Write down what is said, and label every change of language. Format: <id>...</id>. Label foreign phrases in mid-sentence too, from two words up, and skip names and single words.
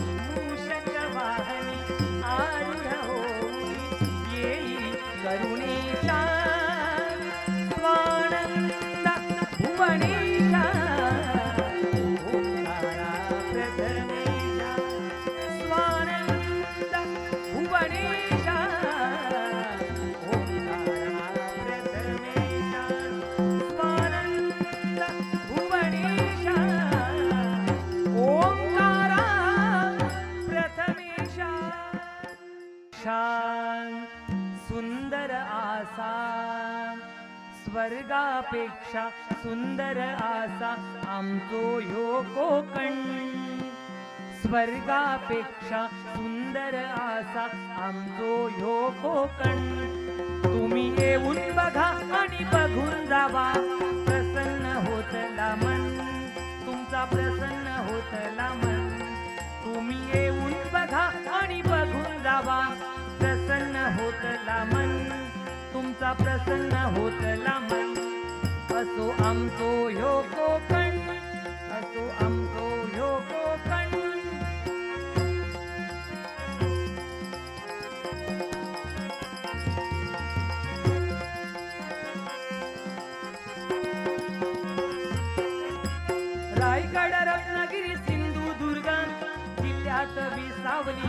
<mr>येई करुणेशा स्वानंद भुवनेशा ओंकारा प्रथमेशा स्वानंद भुवनेशा ओंकारा प्रथमेशा स्वानंद भुवनेशा ओंकारा प्रथमेशा</mr> <kok>शान सुंदर आसा स्वर्गापेक्षा सुंदर आसा आमचो ह्यो कोकण स्वर्गापेक्षा सुंदर आसा आमचो ह्यो कोकण तुम्ही येऊन बघा आणि बघून जावा प्रसन्न होतला मन तुमचा प्रसन्न होतला मन तुम्ही येऊन बघा आणि बघून जावा प्रसन्न होतला मन तुमचा प्रसन्न होतला मन असो आमचो ह्यो कोकण असो आमचो ह्यो कोकण</kok> <mr>रायगड रत्नागिरी सिंधुदुर्ग जिल्ह्यात विसावली</mr>